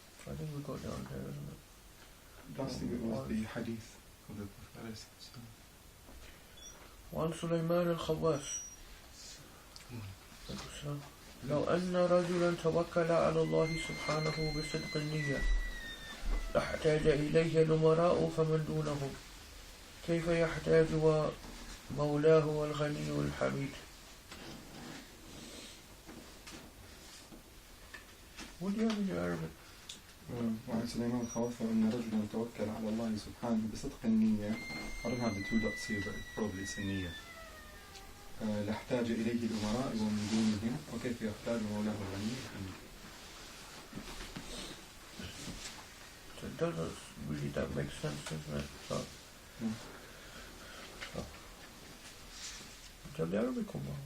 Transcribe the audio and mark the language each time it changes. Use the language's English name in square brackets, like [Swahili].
[English] I think we got down there, isn't it? Last thing it was the hadith of the Prophet. [Arabic] وعن سليمان الخواس لو أن رجلا توكل على الله سبحانه بصدق النية لاحتاج إليه الأمراء فمن دونهم كيف يحتاج ومولاه والغني الحميد. [English] What do you have in your Arabic? [Arabic] وعن سليمان الخواس أن رجلا توكل على الله سبحانه بصدق النية. [English] I don't have the two dots here, but probably it's النية. [Arabic] لاحتاج إليه الأمراء ومن دونهم وكيف يحتاج مولاه الغني الحميد. [English] So it doesn't really that make sense, doesn't it? So, do you have the Arabic one?